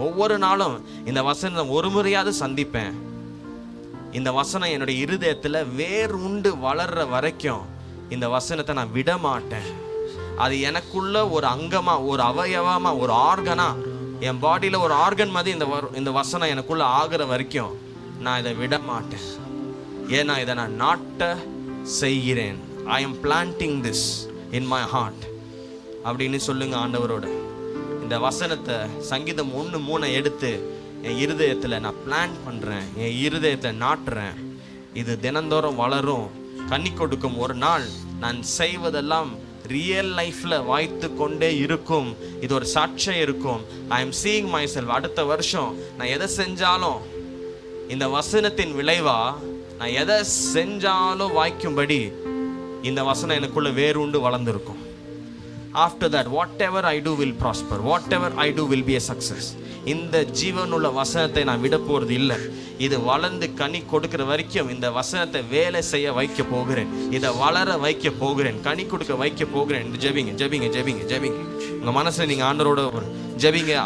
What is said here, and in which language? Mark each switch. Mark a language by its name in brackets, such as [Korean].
[Tamil] ஒவ்வொரு நாளும் இந்த வசனத்தை ஒரு முறையாவது சந்திப்பேன். இந்த வசனம் என்னுடைய இருதயத்தில் வேர் உண்டு வளர்ற வரைக்கும் இந்த வசனத்தை நான் விட மாட்டேன். அது எனக்குள்ள ஒரு அங்கமா, ஒரு அவயவமா, ஒரு ஆர்கனா, என் பாடியில் ஒரு ஆர்கன் மாதிரி இந்த வசனம் எனக்குள்ள ஆகிற வரைக்கும் நான் இதை விட மாட்டேன். ஏன்னா இதை நான் நாட்ட செய்கிறேன். [English] I am planting this in my heart [Tamil] அப்படின்னு சொல்லுங்க ஆண்டவரோட. இந்த வசனத்தை சங்கீதம் 1:3 எடுத்து என் இருதயத்தில் நான் பிளான் பண்ணுறேன், என் இருதயத்தை நாட்டுறேன். இது தினந்தோறும் வளரும், கனி கொடுக்கும். ஒரு நாள் நான் செய்வதெல்லாம் ரியல் லைஃப்பில் வாய்த்து கொண்டே இருக்கும். இது ஒரு சாட்சியம் இருக்கும். [English] I am seeing myself. [Tamil] அடுத்த வருஷம் நான் எதை செஞ்சாலும் இந்த வசனத்தின் விளைவா நான் எதை செஞ்சாலும் வாய்க்கும்படி இந்த வசனம் எனக்குள்ள வேறுண்டு வளர்ந்துருக்கும். [English] After that, whatever I do will prosper. Whatever I do will be a success. [Tamil] இந்த ஜீவனுள்ள வசனத்தை நான் விட போறது இல்லை. இது வளர்ந்து கனி கொடுக்கிற வரைக்கும் இந்த வசனத்தை வேலை செய்ய வைக்க போகிறேன். இதை வளர வைக்க போகிறேன், கனி கொடுக்க வைக்க போகிறேன். ஜெபிங்க, ஜெபிங்க, ஜெபிங்க, ஜெபிங்க. உங்க மனசுல நீங்க ஆண்டவரோட ஜெபிங்க.